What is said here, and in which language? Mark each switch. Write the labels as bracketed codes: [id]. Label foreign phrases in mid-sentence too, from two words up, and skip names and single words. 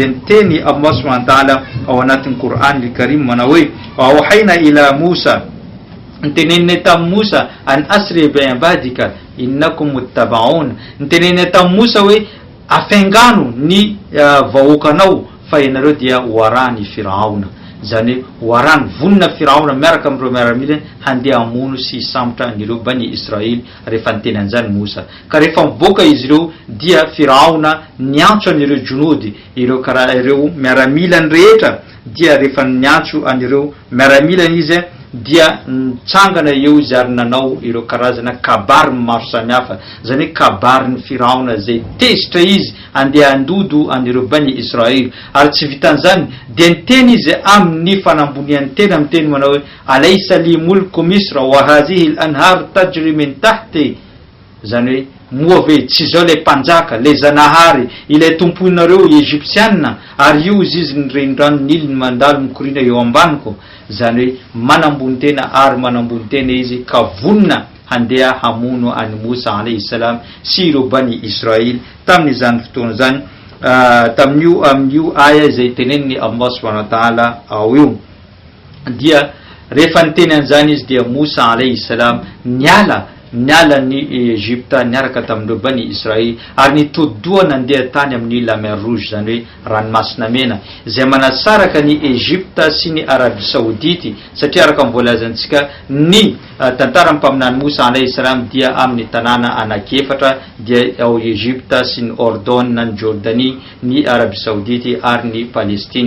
[mg] niteny [ar] الله سبحانه وتعالى [mg] ao anatin'ny Qur'an al-Karim manao hoe [ar] أوحينا إلى موسى, [mg] nitenenina tamin'ny Musa [ar] أن أسر بعبادك إنكم متبعون, [mg] nitenenina tamin'ny Musa hoe afengano ny vahoakanao fa ianareo dia warany Firaona, zany warany vonona Firaona miaraka amin'ireo miaramila handeha amono sy sambotra nireo bani Israel. Rehefa niteny an'izany Musa, ka rehefa mivoaka izy ireo dia Firaona niantso anireo junody, ireo miaramilany rehetra, dia rehefa niantso anireo miaramilany izy dia nitsangana eo izy ary nanao ireo karazana kabary maro samihafa, zany hoe kabarin'ny Firaona zay tezitra izy andeha andodo anireo bani Israel. Ary tsy vitan'izany dia niteny izy amin'ny fanambonian'ny teny amin'ny teny manao hoe [ar] أليس لي ملك مصر وهذه الأنهار تجري من تحتي, [mg] zany hoe moa ve tsy zao le mpanjaka, le zanahary, ilay tomponareo Egyptiana, ary io izy ny renirano Nil ny mandalo mikorina eo ambaniko, zany hoe manambony tena ary manambony tena izy ka vonona handeha hamono any Musa [ar] عليه السلام [mg] sy ireo bani Israel tamin'izany fotoana zany, tamin'io amin'io aya izay teneniny [ar] الله سبحانه وتعالى [mg] ao io. Dia rehefa niteny an'izany izy dia Mosa [ar] عليه السلام [mg] niala ny Egypta niaraka tamindreo bani Israely ary nitody-doha nandeha tany amin'ny [fr] la mer rouge [mg] zany hoe ranomasina mena izay manasaraka ny Egypta sy ny Arabie Saoudite satria araka mivolazantsika ny tantaran'ny mpaminany Mosa [ar] عليه السلام [mg] dia amin'ny tanàna anankiefatra dia ao Egypta sy ny Ordon, ny Jordanie, ny Arabie Saoudite ary ny Palestine.